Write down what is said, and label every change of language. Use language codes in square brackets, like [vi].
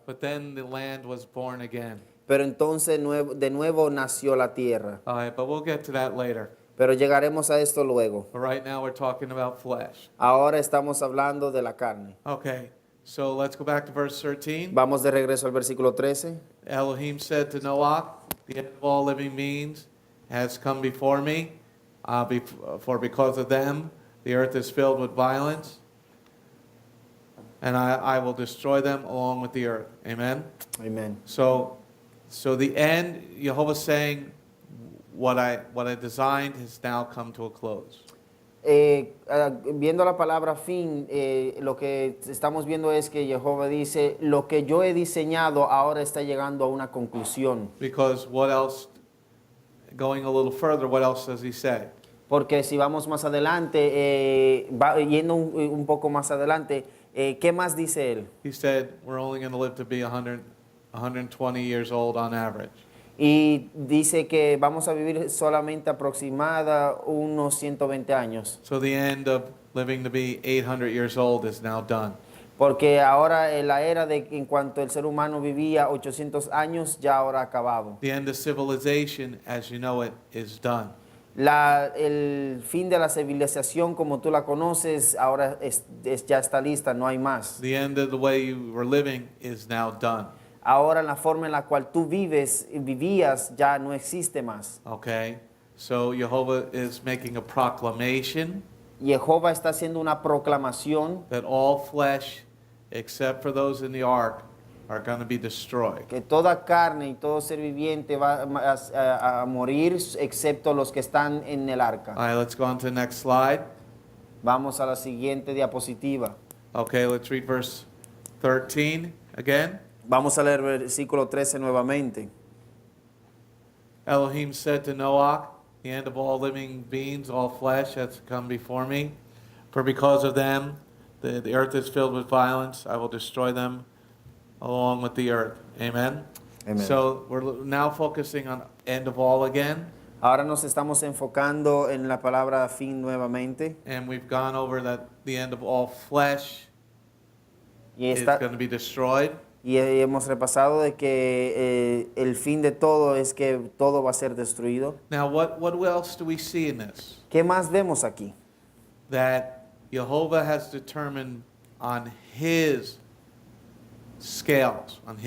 [en] but then the land was born again. [es] pero entonces de nuevo nació la tierra. [en] All right, but we'll get to that later. [es] Pero llegaremos a esto luego. [en] But right now we're talking about flesh. [es] Ahora estamos hablando de la carne. [en] Okay, so let's go back to verse 13. [es] Vamos de regreso al versículo 13. [en] Elohim said to Noach, the end of all living beings has come before me, for because of them the earth is filled with violence, and I will destroy them along with the earth. Amen? [es] Amén. [en] So the end, Jehovah's saying, what I designed has now come to a close. [es] Viendo la palabra fin, lo que estamos viendo es que Jehová dice, lo que yo he diseñado ahora está llegando a una conclusión. [en] Because what else, going a little further, what else does he say? [es] Porque si vamos más adelante, yendo un poco más adelante, ¿qué más dice él? [en] He said, we're only going to live to be 120 years old on average. [es] Y dice que vamos a vivir solamente aproximada unos 120 años. [en] So the end of living to be 800 years old is now done. [es] Porque ahora la era de en cuanto el ser humano vivía 800 años ya ahora ha acabado. [en] The end of civilization, as you know it, is done. [es] El fin de la civilización como tú la conoces ahora ya está lista, no hay más. [en] The end of the way you were living is now done. [es] Ahora la forma en la cual tú vivías ya no existe más. [en] Okay? So Jehovah is making a proclamation [es] Jehová está haciendo una proclamación [en] that all flesh, except for those in the ark, are going to be destroyed. [es] que toda carne y todo ser viviente va a morir excepto los que están en el arca. [en] All right, let's go on to the next slide. [es] Vamos a la siguiente diapositiva. [en] Okay, let's read verse 13 again. [es] Vamos a leer versículo 13 nuevamente. [en] Elohim said to Noach, the end of all living beings, all flesh has come before me. For because of them, the earth is filled with violence. I will destroy them along with the earth. Amen? Amen. So we're now focusing on end of all again. [es] Ahora nos estamos enfocando en la palabra fin nuevamente. [en] And we've gone over that the end of all flesh [es] Y, [en] is going to be destroyed. [es] y hemos repasado de que el fin de todo es que todo va a ser destruido. [en] Now, what else do we see in this? [es] ¿Qué más vemos aquí? [en] That Jehovah has determined on his scales,